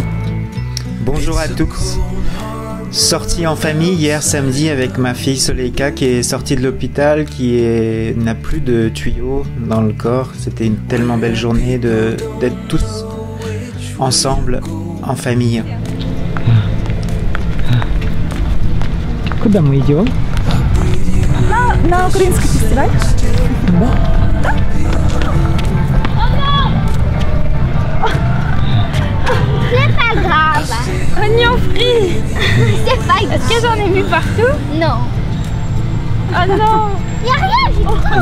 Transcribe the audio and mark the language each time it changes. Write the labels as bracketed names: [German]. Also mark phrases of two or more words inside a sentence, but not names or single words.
[French] Bonjour à tous. Sortie en famille hier samedi avec ma fille Soleika qui est sortie de l'hôpital, n'a plus de tuyaux dans le corps. C'était une tellement belle journée d'être tous ensemble en famille. [Russian] Куда мы идем? На украинский фестиваль. [French] C'est pas grave. Oignon frit. C'est pas grave. Est-ce que j'en ai vu partout? Non. Oh non. Il n'y a rien.